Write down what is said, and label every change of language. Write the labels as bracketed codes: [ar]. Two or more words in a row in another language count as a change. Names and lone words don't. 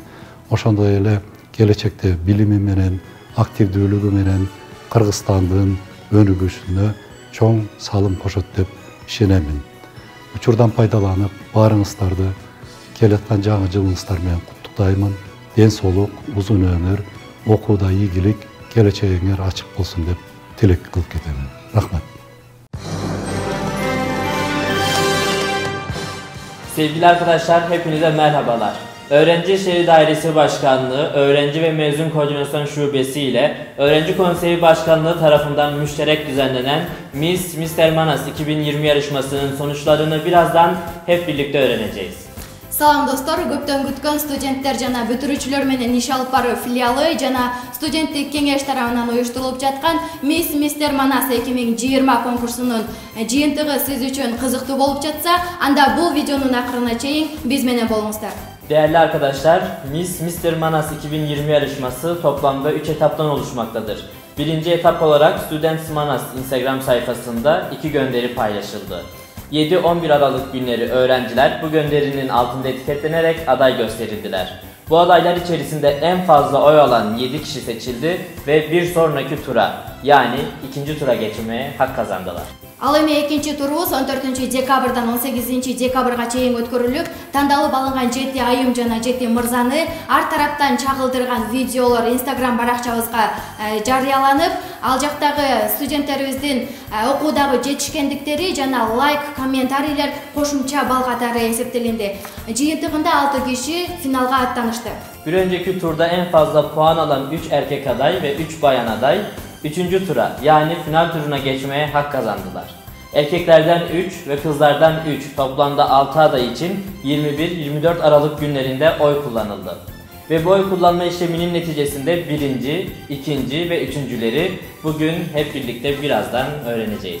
[ky] Ошондой эле келечекте билими менен, активдүүлүгү менен Кыргызстандын өнүгүшүнө чоң салым кошот деп ишенемин. Учурдан пайдаланып, баарыңыздарды келаткан жаңы жылыңыздар менен куттуктаймын. Ден соолук, узун өмүр, окууда ийгилик, келечегиңер ачык болсун деп тилек кылып кетемин. Рахмат. [tr] Sevgili arkadaşlar, hepinize merhabalar. Öğrenci İşleri Dairesi Başkanlığı, Öğrenci ve Mezun Koordinasyon Şubesi ile Öğrenci Konseyi Başkanlığı tarafından müşterek düzenlenen Mister Manas 2020 yarışmasının sonuçlarını birazdan hep birlikte öğreneceğiz. [ky] Салам достор, көптөн күткөн студенттер жана бүтүрүүчүлөр менен иш алып баруу филиалы жана студенттик кеңеш тарабынан уюштурулуп жаткан Мистер Манас 2020 конкурсунун жыйынтыгы сиз үчүн кызыктуу болуп жатса, анда бул видеонун акырына чейин биз менен болуңуздар. [tr] Değerli arkadaşlar, Mister Manas 2020 yarışması toplamda 3 etaptan oluşmaktadır. Birinci etap olarak Students Manas Instagram sayfasında 2 gönderi paylaşıldı. 7-11 Aralık günleri öğrenciler bu gönderinin altında etiketlenerek aday gösterildiler. Bu adaylar içerisinde en fazla oy alan 7 kişi seçildi ve bir sonraki tura, yani ikinci tura geçmeye hak kazandılar. [ky] Ал эми экинчи турубуз 14 декабрдан 18 декабрга чейин өткөрүлүп, тандалып алынган 7 айым жана 7 мырзаны ар тараптан чагылдырган видеолор Instagram баракчабызга жарыяланып, ал жактагы студенттерибиздин окуудагы жетишкендиктери жана лайк, комментарийлер кошумча балл катары эсептелинди. Жыйынтыгында 6 киши финалга аттанышты. [tr] Bir önceki turda en fazla puan alan 3 erkek aday ve 3 bayan aday 3. tura, yani final turuna geçmeye hak kazandılar. Erkeklerden 3 ve kızlardan 3, toplamda 6 aday için 21-24 Aralık günlerinde oy kullanıldı. Ve bu oy kullanma işleminin neticesinde birinci, ikinci ve üçüncüleri bugün hep birlikte birazdan öğreneceğiz.